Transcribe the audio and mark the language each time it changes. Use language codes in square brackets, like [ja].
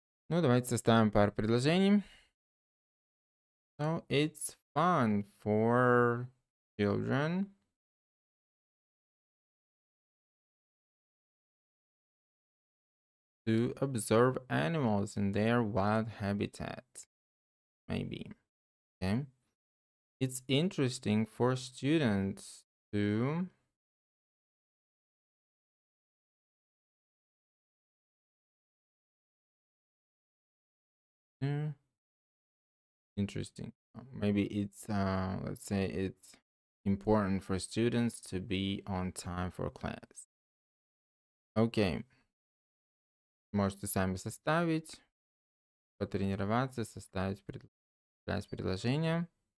[ru] Ну, давайте составим пару предложений. [en] So, it's fun for children to observe animals in their wild habitat. Maybe. Okay. It's interesting for students to interesting. Maybe it's let's say it's important for students to be on time for class. Okay. [ru] Можете сами составить, потренироваться, составить предложение.